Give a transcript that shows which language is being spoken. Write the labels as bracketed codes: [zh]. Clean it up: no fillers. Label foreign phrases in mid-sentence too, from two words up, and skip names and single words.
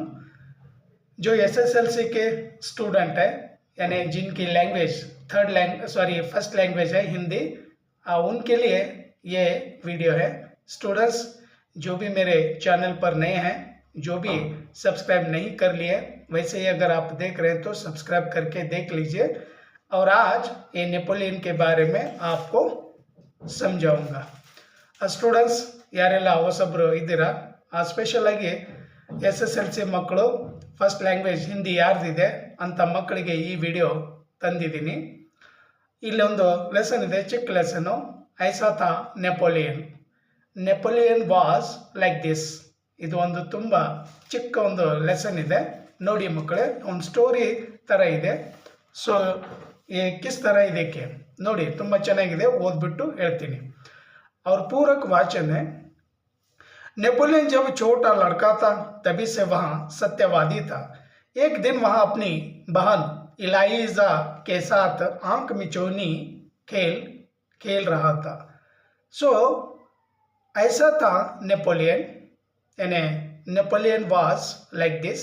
[hi] जो एसएसएलसी के स्टूडेंट है, यानी जिनकी लैंग्वेज [en] first language [hi] है हिंदी, उनके लिए ये वीडियो है। स्टूडेंट्स, जो भी मेरे चैनल पर नए हैं, जो भी सब्सक्राइब नहीं कर लिए, वैसे ही अगर आप देख रहे हैं तो सब्सक्राइब करके देख लीजिए। और आज ये नेपोलियन के बारे में आपको समझाऊंगा। [kn] ಸ್ಟೂಡೆಂಟ್ಸ್ ಯಾರೆಲ್ಲ ಹೊಸಬ್ರು ಇದ್ದೀರಾ, ಸ್ಪೆಷಲ್ ಆಗಿ SSLC ಮಕ್ಕಳು [en] first language [kn] ಹಿಂದಿ ಯಾರ್ದಿದೆ ಅಂತ ಮಕ್ಕಳಿಗೆ ಈ ವಿಡಿಯೋ ತಂದಿದ್ದೀನಿ. ಇಲ್ಲೊಂದು ಲೆಸನ್ ಇದೆ, ಚಿಕ್ಕ ಲೆಸನು. [hi] ऐसा था [en] Napoleon was like this. [kn] ಇದು ಒಂದು ತುಂಬ ಚಿಕ್ಕ ಒಂದು ಲೆಸನ್ ಇದೆ, ನೋಡಿ ಮಕ್ಕಳೇ. ಒಂದು ಸ್ಟೋರಿ ಥರ ಇದೆ. ಸೊ [hi] किस तरह [kn] ಇದಕ್ಕೆ ನೋಡಿ, ತುಂಬ ಚೆನ್ನಾಗಿದೆ, ಓದ್ಬಿಟ್ಟು ಹೇಳ್ತೀನಿ. [hi] और पूरक वाचन है। नेपोलियन जब छोटा लड़का था तभी से वहाँ सत्यवादी था। एक दिन वहाँ अपनी बहन इलाइजा के साथ आंख मिचौनी खेल रहा था। सो ऐसा था नेपोलियन, यानी [en] Napoleon was like this.